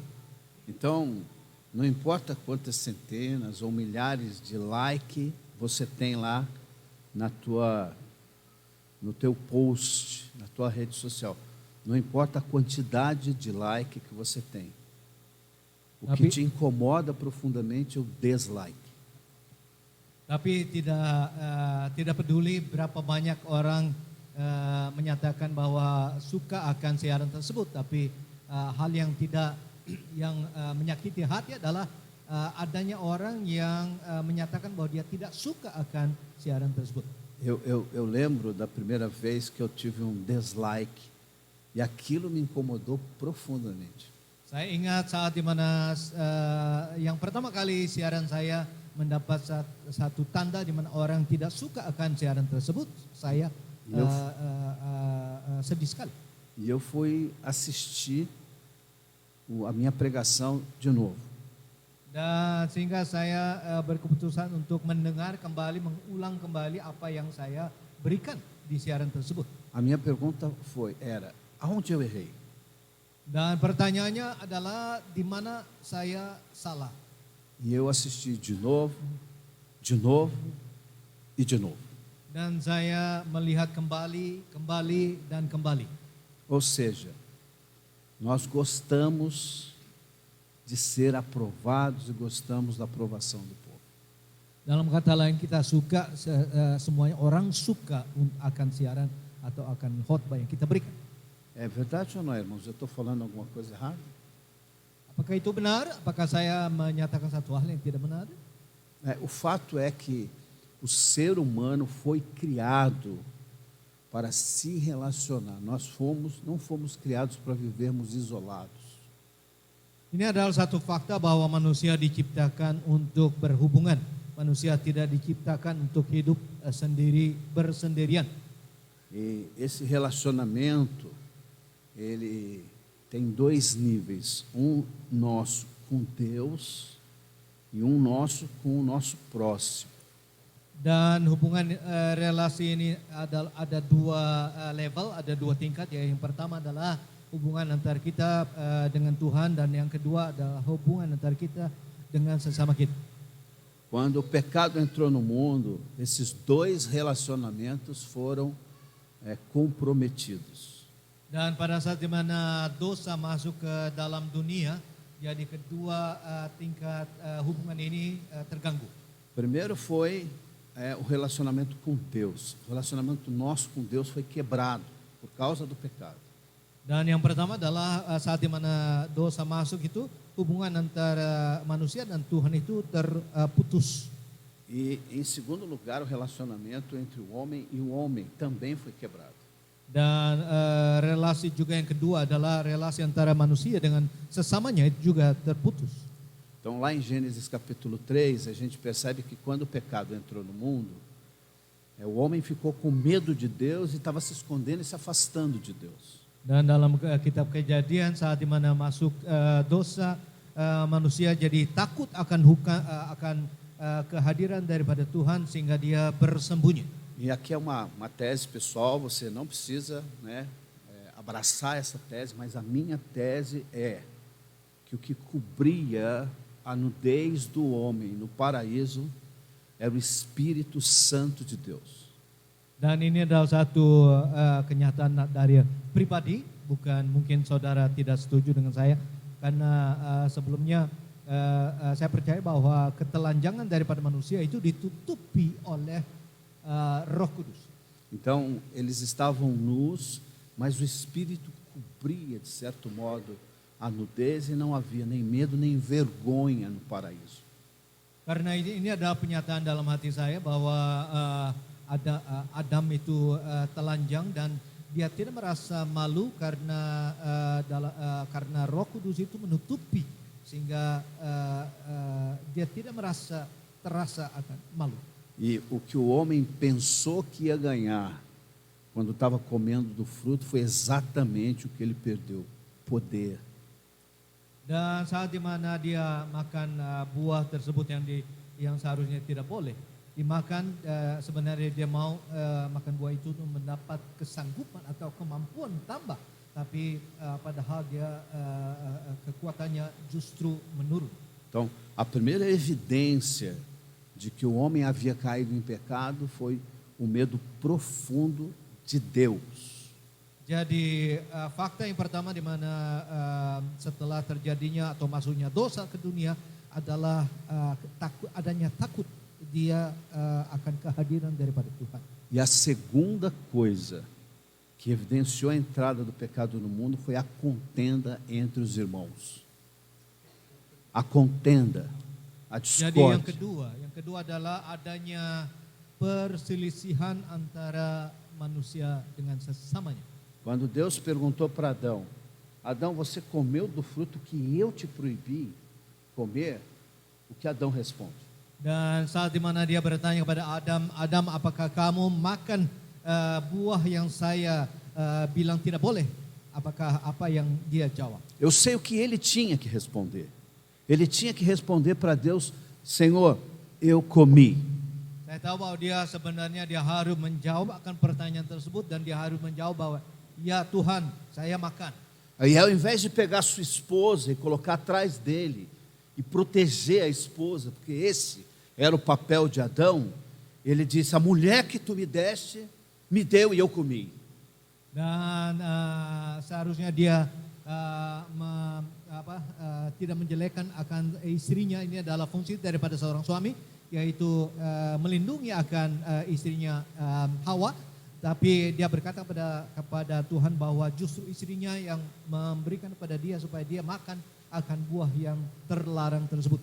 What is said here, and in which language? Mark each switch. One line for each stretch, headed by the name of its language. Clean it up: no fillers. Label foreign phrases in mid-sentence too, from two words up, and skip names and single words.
Portuguese: Então, não importa quantas centenas ou milhares de like você tem lá no teu post, na tua rede social. Não importa a quantidade de like que você tem. O que te incomoda profundamente é o dislike.
Indonesian: Tapi tidak peduli berapa banyak orang menyatakan bahwa suka akan siaran tersebut, tapi hal yang menyakiti hati adalah adanya orang yang menyatakan bahwa dia tidak suka akan siaran tersebut.
Portuguese: Eu lembro da primeira vez que eu tive um dislike e aquilo me incomodou profundamente.
Indonesian: Saya ingat saat di mana yang pertama kali siaran saya mendapat satu tanda di mana orang tidak suka akan siaran tersebut, saya sedih sekali.
Portuguese: E eu fui assistir a minha pregação de novo.
Indonesian: Dan sehingga saya berkeputusan untuk mendengar kembali, mengulang kembali apa yang saya berikan di siaran tersebut.
Portuguese: A minha pergunta era, aonde eu errei?
Indonesian: Dan pertanyaannya adalah di mana saya salah.
Portuguese: E eu assisti de novo e de novo.
Indonesian: Dan saya melihat kembali dan kembali.
Portuguese: Ou seja, nós gostamos de ser aprovados e gostamos da aprovação do povo.
Indonesian: Dalam kata lain kita suka, semuanya orang suka akan siaran atau akan khotbah yang kita berikan.
Portuguese: É verdade ou não, irmãos? Eu estou falando alguma coisa errada?
Indonesian: Apakah itu benar? Apakah saya menyatakan satu hal yang tidak benar?
Portuguese: O fato é que o ser humano foi criado para se relacionar. Nós não fomos criados para vivermos isolados.
Indonesian: Ini adalah satu fakta bahwa manusia diciptakan untuk berhubungan. Manusia tidak diciptakan untuk hidup bersendirian.
Portuguese: E esse relacionamento, ele tem dois níveis. Um nosso com Deus e um nosso com o nosso próximo.
Indonesian: Dan hubungan relasi ini ada dua level, ada dua tingkat. Yang pertama adalah hubungan antara kita dengan Tuhan, dan yang kedua adalah hubungan antara kita dengan sesama kita.
Portuguese: Quando o pecado entrou no mundo, esses dois relacionamentos foram comprometidos.
Indonesian: Dan pada saat di mana dosa masuk ke dalam dunia, jadi kedua tingkat hubungan ini terganggu.
Portuguese: Primeiro foi o relacionamento com Deus. O relacionamento nosso com Deus foi quebrado por causa do pecado.
Indonesian: Dan yang pertama adalah saat di mana dosa masuk itu, hubungan antara manusia dan Tuhan itu terputus.
Portuguese: E em segundo lugar, o relacionamento entre o homem e o homem também foi quebrado.
Indonesian: Dan relasi juga yang kedua adalah relasi antara manusia dengan sesamanya itu juga terputus.
Portuguese: Então lá em Gênesis capítulo 3, a gente percebe que quando o pecado entrou no mundo, o homem ficou com medo de Deus e estava se escondendo e se afastando de Deus.
Indonesian: Dan dalam kitab Kejadian saat di mana masuk dosa, manusia jadi takut akan kehadiran daripada Tuhan sehingga dia bersembunyi.
Portuguese: E aqui é uma tese pessoal, você não precisa abraçar essa tese, mas a minha tese é que o que cobria a nudez do homem no paraíso era o Espírito Santo de Deus.
Indonesian: Dan ini adalah satu kenyataan dari pribadi bukan mungkin saudara tidak setuju dengan saya karena sebelumnya saya percaya bahwa ketelanjangan daripada manusia itu ditutupi oleh Roh Kudus.
Portuguese: Então, eles estavam nus, mas o Espírito cobria, de certo modo, a nudez e não havia nem medo nem vergonha no paraíso.
Indonesian: Karena ini adalah penyataan dalam hati saya bahwa Adam itu telanjang dan dia tidak merasa malu karena karena Roh Kudus itu menutupi sehingga dia tidak terasa akan malu.
Portuguese: E o que o homem pensou que ia ganhar quando estava comendo do fruto foi exatamente o que ele perdeu: poder.
Indonesian: Dan saat di mana dia makan buah tersebut yang seharusnya tidak boleh dimakan, sebenarnya dia mau makan buah itu untuk mendapat kesanggupan atau kemampuan tambah, tapi padahal dia kekuatannya justru menurun.
Portuguese: Então, a primeira evidência de que o homem havia caído em pecado foi o medo profundo de Deus.
Indonesian: Jadi fakta yang pertama di mana setelah terjadinya atau masuknya dosa ke dunia adalah adanya takut dia akan kehadiran daripada Tuhan.
Portuguese: E a segunda coisa que evidenciou a entrada do pecado no mundo foi a contenda entre os irmãos. A contenda, a
Indonesian: Jadi yang
Portuguese: discórdia.
Indonesian: kedua adalah adanya perselisihan antara manusia dengan sesamanya.
Portuguese: Quando Deus perguntou para Adão: Adão, você comeu do fruto que eu te proibi comer? O que Adão responde?
Indonesian: Dan saat di mana dia bertanya kepada Adam, apakah kamu makan buah yang saya bilang tidak boleh? Apakah apa yang dia jawab?
Portuguese: Eu sei o que ele tinha que responder. Ele tinha que responder para Deus: Senhor, eu comi.
Indonesian: Saya tahu bahwa sebenarnya dia harus menjawab akan pertanyaan tersebut dan dia harus menjawab bahwa ya Tuhan, saya makan.
Portuguese: Aí, ao invés de pegar sua esposa e colocar atrás dele e proteger a esposa, porque esse era o papel de Adão, ele disse: a mulher que tu me deste, me deu e eu comi.
Indonesian: Dan seharusnya dia tidak menjelekkan akan istrinya. Ini adalah fungsi daripada seorang suami, yaitu melindungi akan istrinya Hawa. Tapi dia berkata kepada Tuhan bahwa justru istrinya yang memberikan kepada dia supaya dia makan akan buah yang terlarang tersebut.